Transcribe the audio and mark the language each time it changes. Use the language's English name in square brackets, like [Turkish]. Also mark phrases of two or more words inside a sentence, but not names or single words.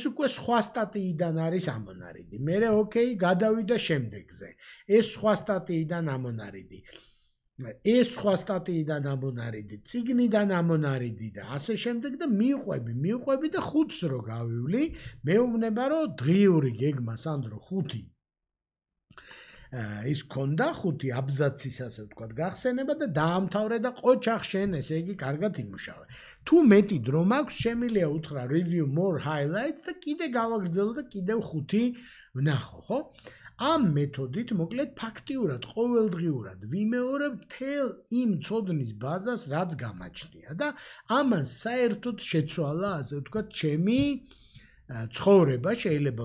[Georgian] უკვე სხვა სტატიიდან არის ამონარიდი მერე ოკეი გადავიდე შემდეგზე ეს სხვა სტატიიდან ამონარიდი ეს სხვა სტატიიდან ამონარიდი, წიგნიდან ამონარიდი და ასე შემდეგ და მივყვები და 5-ს რო გავივლი, მეუბნება რომ დღიური გეგმა სანდრო 5 ის ქონდა 5 აბზაცის ასე ვთქვათ გახსენება და დაამთავრე და ყოჩახ შენ ესე იგი კარგად იმუშავე. თუ მეტი დრო მაქვს, შემიძლია უთხრა [English] review more highlights [Georgian] და კიდე გავაგრძელო და კიდევ 5 ვნახო, ხო? ამ მეთოდით მოკლედ ფაქტიურად ყოველდღიურად ვიმეორებ მთელ იმ ცოდნის ბაზას რაც გამაჩნია და ამას საერთოდ შეცვალა ასე ვთქვათ ჩემი ცხოვრება შეიძლება